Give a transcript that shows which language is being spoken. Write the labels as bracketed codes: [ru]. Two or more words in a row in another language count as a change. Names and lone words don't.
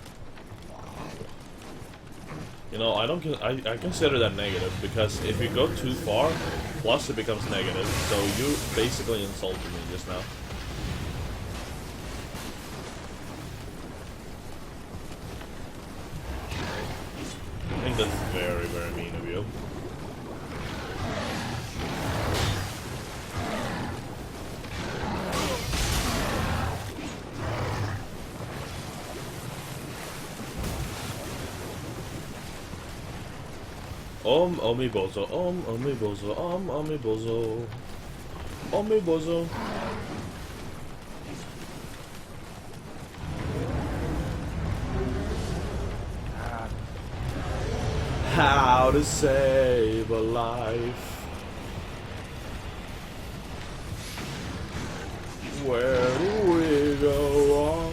[en] You know, I consider that negative because if you go too far, plus it becomes negative. So you basically insulted me just now. I think that's very, very mean of you. Omi bozo, omi bozo, omi bozo, omi bozo. How to save a life? Where do we go wrong?